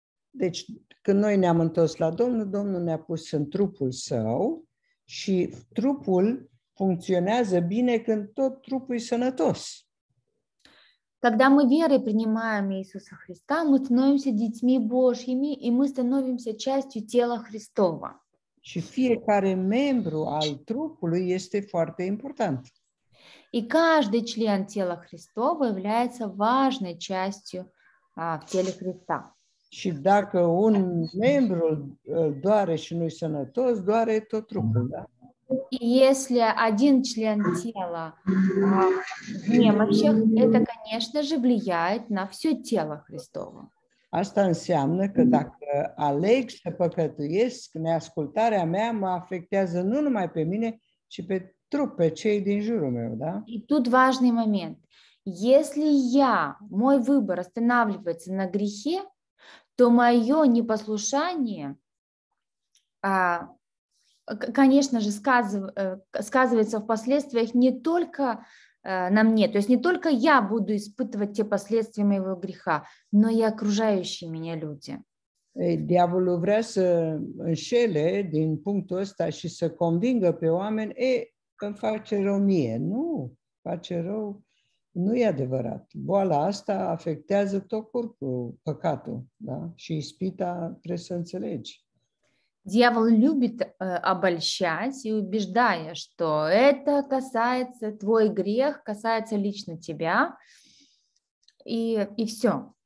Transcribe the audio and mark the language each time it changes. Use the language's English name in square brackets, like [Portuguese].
[Romanian] Deci, când noi ne-am întors la Domnul, Domnul ne-a pus în trupul său și trupul funcționează bine când tot trupul e sănătos. [Russian] Когда мы верой принимаем Иисуса Христа, мы становимся детьми Божьими, и мы становимся частью тела Христова. [Romanian] Și fiecare membru al trupului este foarte important. [Russian] И каждый член тела Христова является важной частью в теле Христа. [Romanian] Și dacă un membru îl doare și nu-i sănătos, doare tot trupul, da? [Russian] И если один член тела немощных, это, конечно же, влияет на все тело Христово. [Romanian] Asta înseamnă că dacă aleg să păcătuiesc, neascultarea mea mă afectează nu numai pe mine, ci pe trup, pe cei din jurul meu, da? [Russian] И тут важный момент. Если мой выбор останавливается на грехе, то мое непослушание, конечно же, сказывается в последствиях не только на мне, то есть не только я буду испытывать те последствия моего греха, но и окружающие меня люди. [Romanian] Diavolul vrea să înșele din punctul ăsta și să convingă pe oameni, îmi face rău mie. Nu, face rău, nu e adevărat. Boala asta afectează tot corpul, păcatul, da? Și ispita trebuie să înțelegi. [Russian] Дьявол любит обольщать и убеждая, что это касается, твой грех касается лично тебя, и все.